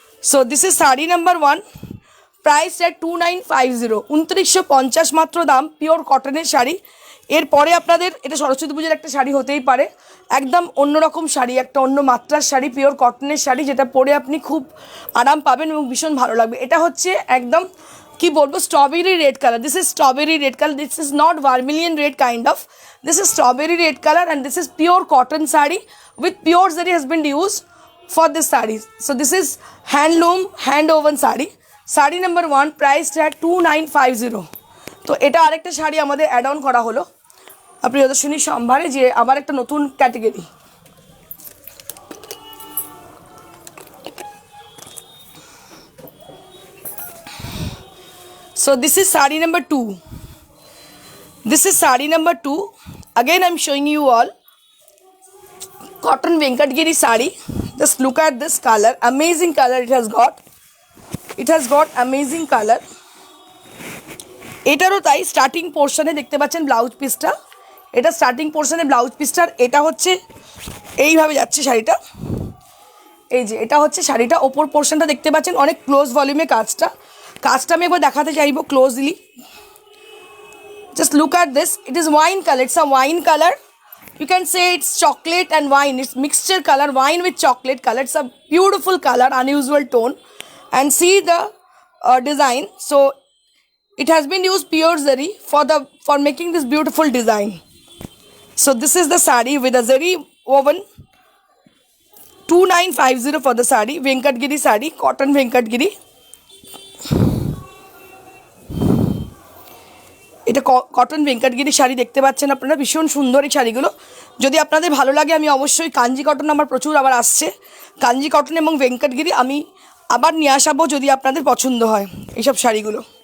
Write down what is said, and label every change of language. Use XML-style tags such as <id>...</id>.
<en>so this is sari number 1, price at 2950,</en> <bn>2950 মাত্র দাম, pure কটনের শাড়ি। এরপরে আপনাদের এটা সরস্বতী পুজোর একটা শাড়ি হতেই পারে, একদম অন্যরকম শাড়ি, একটা অন্য মাত্রার শাড়ি, পিওর কটনের শাড়ি, যেটা পরে আপনি খুব আরাম পাবেন এবং ভীষণ ভালো লাগবে। এটা হচ্ছে একদম কি বলবো, strawberry red colour.</bn> <en>This is strawberry red colour, this is not vermilion red kind of, this is strawberry red color, and this is pure cotton saree with pure zari has been used for this saree. So this is handloom hand woven saree, saree number 1, priced at 2950.</en> <bn>তো এটা আরেকটা শাড়ি আমাদের add on করা হলো প্রিয়দর্শনী সম্ভারে, যে আবার একটা নতুন category.</bn> <en>So this is saree number 2. This is saree number 2. Again I'm showing you all cotton Venkatgiri saree. Just look at this color, amazing color it has got. It has got amazing color.</en> <bn>এটারও তাই starting পোর্শনে দেখতে পাচ্ছেন blouse পিসটা, এটা starting পোর্শনে blouse পিসটার, এটা হচ্ছে এইভাবে যাচ্ছে শাড়িটা। এই যে এটা হচ্ছে শাড়িটা, ওপর পোর্শনটা দেখতে পাচ্ছেন অনেক ক্লোজ ভলিউমে কাজটা আমি একবার দেখাতে চাইবো closely.</bn> <en>Just look at this, it is wine color, it's a wine color, you can say it's chocolate and wine, it's mixture color, wine with chocolate color. It's a beautiful color, unusual tone, and see the design. So it has been used pure zari for making this beautiful design. So this is the saree with a zari woven, 2950 for the saree, Venkatgiri saree, cotton Venkatgiri.</en> <bn>এটা cotton Venkatagiri sari দেখতে পাচ্ছেন আপনারা, ভীষণ সুন্দর এই শাড়িগুলো। যদি আপনাদের ভালো লাগে আমি অবশ্যই কাঞ্জি কটন আমার প্রচুর আবার আসছে, কাঞ্জি কটন এবং ভেঙ্কটগিরি আমি আবার নিয়ে আসাবো যদি আপনাদের পছন্দ হয় এইসব শাড়িগুলো।</bn>